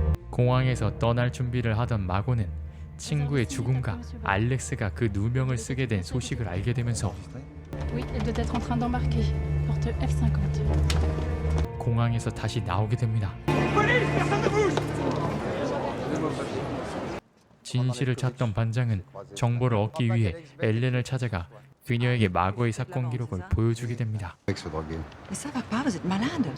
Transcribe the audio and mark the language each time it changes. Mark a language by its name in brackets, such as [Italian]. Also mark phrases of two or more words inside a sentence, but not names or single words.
[Korean] 공항에서 떠날 준비를 하던 마고는 친구의 죽음과 알렉스가 그 누명을 쓰게 된 소식을 알게 되면서 [French] Oui, elle doit être en train d'embarquer. Porte F50. [Korean] 공항에서 다시 나오게 됩니다. 진실을 찾던 반장은 정보를 얻기 위해 엘렌을 찾아가 그녀에게 마고의 사건 기록을 보여주게 됩니다. [French] Mais ça va pas, vous êtes malade.